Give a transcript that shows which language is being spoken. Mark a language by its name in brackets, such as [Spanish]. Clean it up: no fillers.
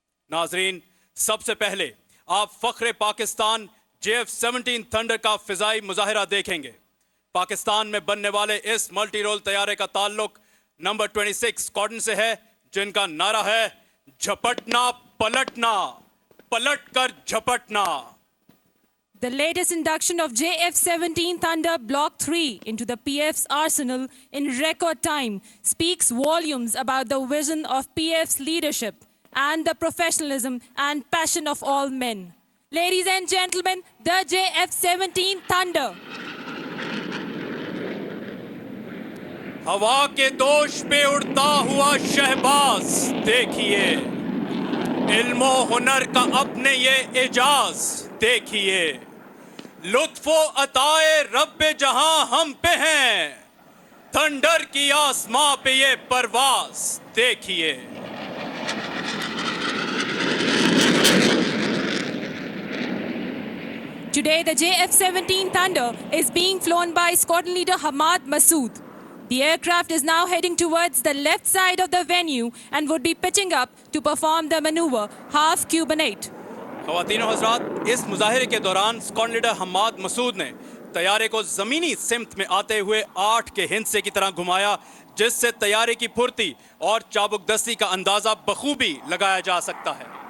[Urdu] ناظرین، سب سے پہلے آپ فخر پاکستان JF-17 تھنڈر کا فضائی مظاہرہ دیکھیں گے. پاکستان میں بننے والے اس ملٹی رول طیارے کا تعلق نمبر 26 اسکواڈن سے ہے، جن کا نعرہ ہے جھپٹنا پلٹنا، پلٹ کر جھپٹنا. [English] The latest induction of JF-17 Thunder Block 3 into the PF's arsenal in record time speaks volumes about the vision of PF's leadership and the professionalism and passion of all men. Ladies and gentlemen, the JF-17 Thunder. [Urdu] ہوا کے دوش پہ اڑتا ہوا شہباز دیکھیے، علم و ہنر کا اپنے یہ اعجاز دیکھیے، لطف و عطائے رب جہاں ہم پہ ہیں، تھنڈر کی آسماں پہ یہ پرواز دیکھیے. [English] Today, the JF-17 Thunder is being flown by Squadron Leader Hamad Masood. The aircraft is now heading towards the left side of the venue and would be pitching up to perform the maneuver half Cubanate. [Urdu] خواتین و حضرات، اس مظاہرے کے دوران squadron leader Hammad مسعود نے طیارے کو زمینی سمت میں آتے ہوئے 8 کے ہندسے کی طرح گھمایا، جس سے طیارے کی پھرتی اور چابک دستی کا اندازہ بخوبی لگایا جا سکتا ہے.